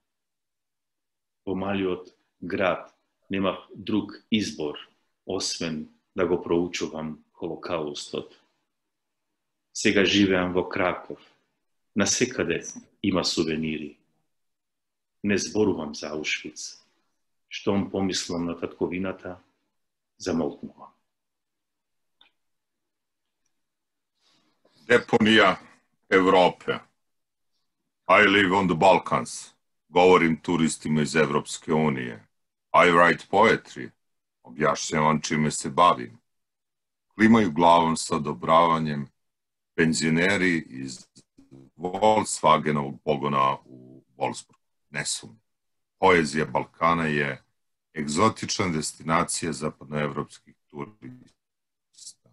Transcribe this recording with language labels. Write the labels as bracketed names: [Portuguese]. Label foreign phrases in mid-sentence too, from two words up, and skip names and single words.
[Macedonian] Во малиот град немав друг избор, освен да го проучувам Холокаустот. Сега живеам во Краков. Насекаде има сувенири. Не зборувам за Аушвиц. Штом помислам на татковината, замолкнувам. [Serbian] Deponija Evrope. [English] I live on the Balkans. [Serbian] Govorim turistima iz Evropske unije. [English] I write poetry. [Serbian] Objašnjavam čime se bavim. Klimaju glavom sa odobravanjem penzioneri iz Volkswagenovog pogona u Wolfsburgu. Ne sumnjam. Poezija Balkana je egzotična destinacija zapadnoevropskih turista.